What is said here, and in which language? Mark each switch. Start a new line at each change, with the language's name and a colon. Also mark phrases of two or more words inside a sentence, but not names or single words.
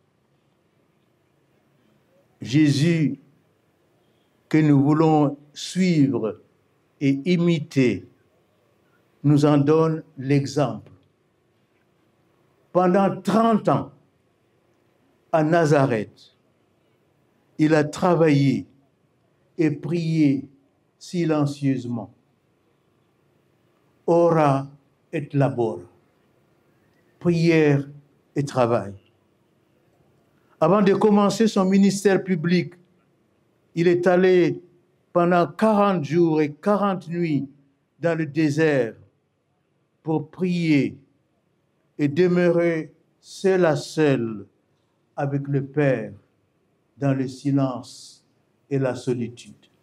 French: Jésus, que nous voulons suivre et imiter, nous en donne l'exemple. Pendant 30 ans, à Nazareth, il a travaillé et prié silencieusement.
Latin: Ora et labora.
French: Prière et travail. Avant de commencer son ministère public, il est allé pendant 40 jours et 40 nuits dans le désert pour prier et demeurer seul à seul avec le Père dans le silence et la solitude.